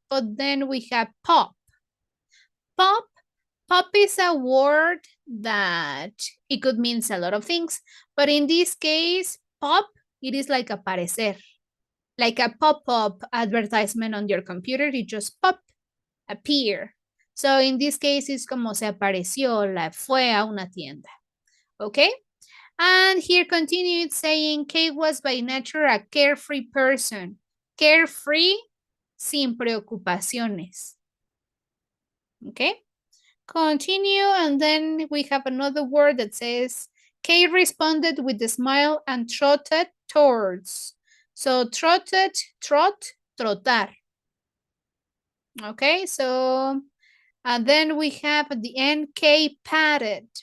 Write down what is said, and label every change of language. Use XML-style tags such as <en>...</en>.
<en>But then we have pop. Pop. Pop is a word that it could mean a lot of things, but in this case, pop it is like</en> <es>aparecer,</es> <en>like a pop-up advertisement on your computer. It just pop appear. So in this case, it's</en> <es>como se apareció, la fue a una tienda.</es> <en>Okay? And here continued saying Kate was by nature a carefree person. Carefree,</en> <es>sin preocupaciones.</es> <en>Okay? Continue, and then we have another word that says Kate responded with a smile and trotted towards. So trotted, trot,</en> <es>trotar.</es> <en>Okay, so and then we have at the end Kay patted.</en>